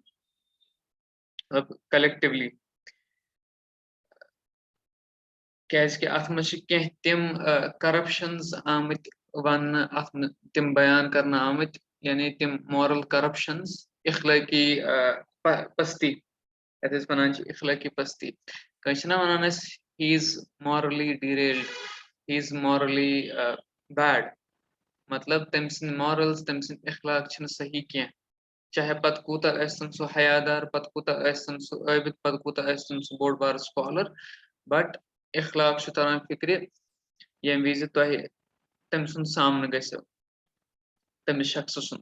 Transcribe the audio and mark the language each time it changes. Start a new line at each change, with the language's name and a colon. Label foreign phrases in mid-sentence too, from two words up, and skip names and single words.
Kashmiri: مطلب کلیکٹِولی, کیازِ کہِ اَتھ منٛز چھِ کینٛہہ تِم کرپشنز آمٕتۍ وَننہٕ, اَتھ منٛز تِم بیان کرنہٕ آمٕتۍ, یعنی تِم
English: moral corruptions,
Kashmiri: اخلٲقی پستی, یَتھ أسۍ وَنان چھِ اخلٲقی پستی. کٲنٛسہِ چھِنہ وَنان أسۍ
English: he is morally derailed, he is morally bad.
Kashmiri: مطلب تٔمۍ سٕنٛدۍ مورلز, تٔمۍ سٕنٛدۍ اخلاق چھِنہٕ صحیح کینٛہہ. چاہے پتہٕ کوٗتاہ ٲسۍتن سُہ حیادار, پتہٕ کوٗتاہ ٲسۍتن سُہ عٲبِد, پتہٕ کوٗتاہ ٲسۍتن سُہ بوٚڑ بارٕ سکالر, بٹ اخلاق چھُ تران فِکرِ ییٚمہِ وِزِ تۄہہِ تٔمۍ سُنٛد سامنہٕ گژھیو, تٔمِس شخصہٕ سُنٛد.